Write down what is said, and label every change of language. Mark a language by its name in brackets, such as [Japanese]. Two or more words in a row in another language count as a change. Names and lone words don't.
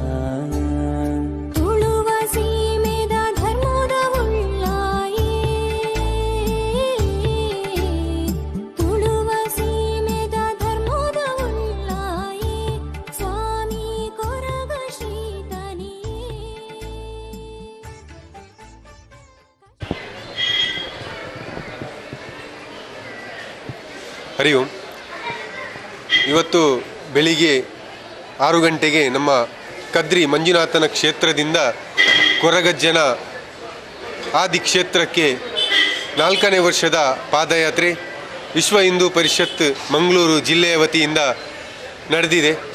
[Tulu] ತುಳುವ ಸೀಮೆದ ಧರ್ಮದ ಉಳ್ಳಾಯೇ ತುಳುವ ಸೀಮೆದ ಧರ್ಮದ ಉಳ್ಳಾಯೇ ಸ್ವಾಮಿ ಕೊರಗ ಶ್ರೀತನಿಯೇ. [Kannada] ಹರಿ ಓಂ. ಇವತ್ತು ಬೆಳಿಗ್ಗೆ 6 ಗಂಟೆಗೆ ನಮ್ಮ ಕದ್ರಿ ಮಂಜುನಾಥನ ಕ್ಷೇತ್ರದಿಂದ ಕೊರಗಜ್ಜನ ಆದಿ ಕ್ಷೇತ್ರಕ್ಕೆ 4ನೇ ವರ್ಷದ ಪಾದಯಾತ್ರೆ ವಿಶ್ವ ಹಿಂದೂ ಪರಿಷತ್ ಮಂಗಳೂರು ಜಿಲ್ಲೆಯ ವತಿಯಿಂದ ನಡೆದಿದೆ.